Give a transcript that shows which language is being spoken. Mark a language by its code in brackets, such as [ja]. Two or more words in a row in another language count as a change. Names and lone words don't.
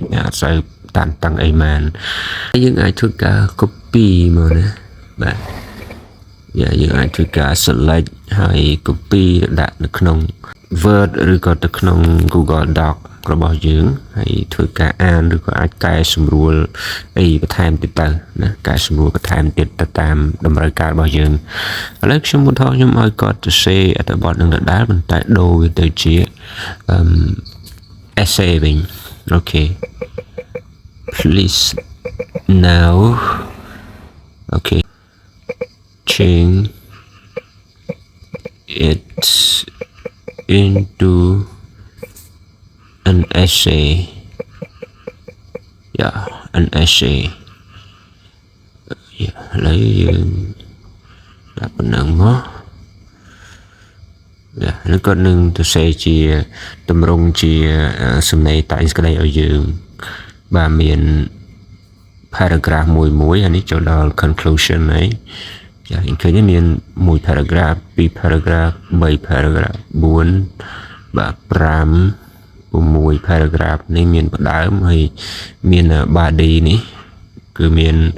[km] អត់សូវតានតឹងអីមែនយើងអាចធ្វើការ copy មកណាបាទយើងអាចធ្វើការ select ហើយ copy ដាក់នៅក្នុង Word ឬក៏ទៅក្នុង Google Doc របស់យើងហើយធ្វើការអានឬក៏អាចកែសម្រួលអីបន្ថែមទៀតទៅណាកែសម្រួលបន្ថែមទៀតទៅតាមតម្រូវការរបស់យើងឥឡូវខ្ញុំឧទាហរណ៍ខ្ញុំឲ្យគាត់ទៅសេអត្ថបទនឹងដដែលប៉ុន្តែដូរវាទៅជា [en] essay [km] វិញអូខេ [en] please now okay change it into an essay an essay [km] ហើយយើងដាក់ប៉ុណ្ណឹងមក ហើយក៏នឹងទៅសេជាតម្រង់ជាសំណេរតែងស្ដីឲ្យយើងបាទមាន paragraph មួយអានេះចូលដល់ conclusion ហើយចាឃើញមាន1 paragraph 2 paragraph 3 paragraph 4 បាទ5 6 paragraph នេះមានផ្ដើមហើយមាន body នេះគឺមាន